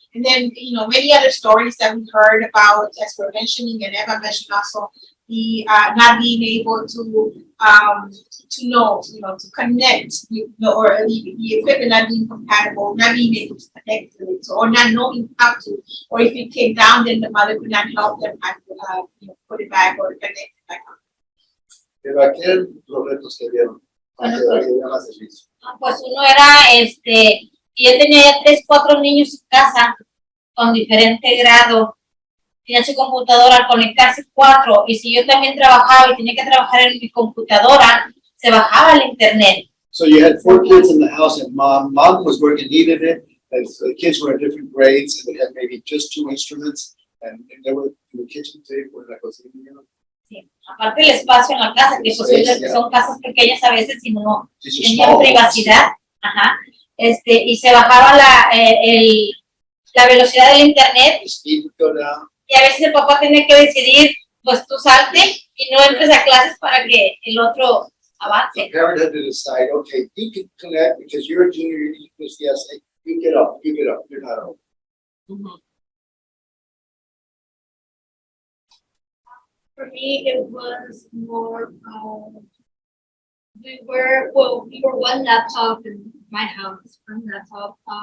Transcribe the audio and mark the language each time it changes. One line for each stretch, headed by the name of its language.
English: And then, many other stories that we heard about, as we're mentioning, and Eva mentioned also, the not being able to connect, or the equipment not being compatible, not being able to connect to it, or not knowing how to, or if it came down, then the mother could not help them how to put it back or connect it back on.
Spanish: Pero aquel los retos que vieron. Pues uno era, yo tenía ya 3, 4 niños en casa con diferente grado. Tenía su computadora, al conectarse 4, y si yo también trabajaba y tenía que trabajar en mi computadora, se bajaba el internet.
English: So you had 4 kids in the house, and mom was working, needed it, and so the kids were in different grades, and they had maybe just 2 instruments, and they were in the kitchen table, la cocina.
Spanish: Sí, aparte el espacio en la casa, que Sí, son casas pequeñas a veces y no tenían privacidad. Ajá. y se bajaba la velocidad del internet,
English: The speed would go down.
Spanish: y a veces el papá tiene que decidir, pues tú salte y no entres a clases para que el otro avance.
English: The parent had to decide, okay, you can connect because you're a junior, you need this, yes, you get up, you're not old. For me, it was more, we were one laptop in my house, one laptop.